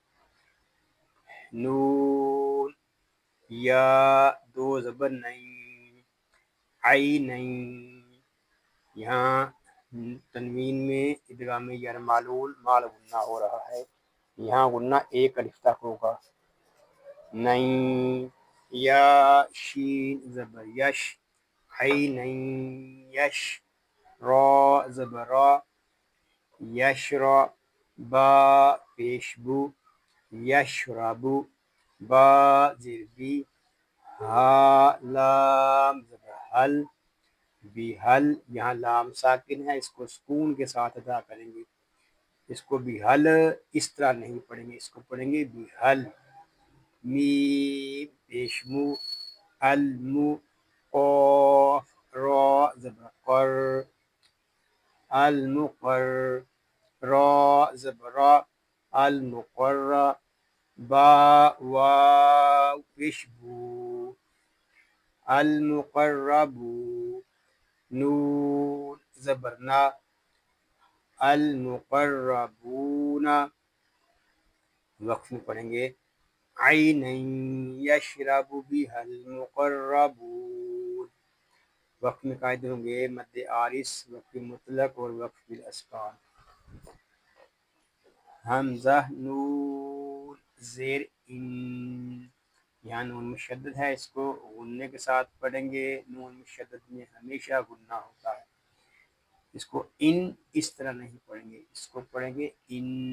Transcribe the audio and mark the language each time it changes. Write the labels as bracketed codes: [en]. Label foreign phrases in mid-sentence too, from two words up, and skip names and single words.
[ur] نون یا دو زبر نہیں، عی نہیں، یہاں تنوین میں ادغام یار معلول مال غنہ ہو رہا ہے، یہاں غنہ ایک الف تک ہوگا۔ نہیں یا شین زبر یش، عی نہیں یش، را زبر را، یشرا، با پیشبو، یشربو، با زیر بی، ہا لام زبر حل، بھی حل، یہاں لام ساکن ہے، اس کو سکون کے ساتھ ادا کریں گے، اس کو بھی حل اس طرح نہیں پڑھیں گے، اس کو پڑھیں گے بھی حل۔ میم پیشمو، المو، قاف را زبر قر المقر را زبر را المقر با واو پیش بو المقرب نون زبرنا المقربون وقف میں پڑھیں گے عین [ar] یشرب بها المقربون [ur] وقف میں قاعدے ہوں گے مد عارض وقف مطلق اور وقف بالاسکان حمزہ نون زیر ان یہاں نون مشدد ہے اس کو غننے کے ساتھ پڑھیں گے نون مشدد میں ہمیشہ غنہ ہوتا ہے اس کو ان اس طرح نہیں پڑھیں گے اس کو پڑھیں گے ان